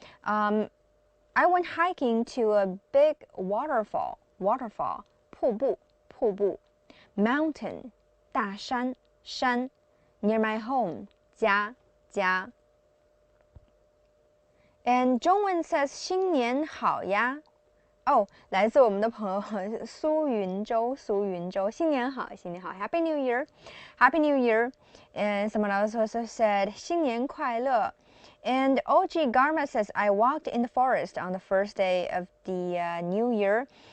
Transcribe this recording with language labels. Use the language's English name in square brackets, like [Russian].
[English] I went hiking to a big waterfall, [Chinese] 瀑布。 [English] Mountain, [Chinese] 大山，山。 [English] Near my home, 家。 And [Chinese] 中文 [English] says [Chinese] 新年好呀。来自我们的朋友苏云洲，新年好， [English] Happy New Year，Happy New Year。 And someone else also said [Chinese] 新年快乐。 [English] And OG Garma says I walked in the forest on the first day of the New Year。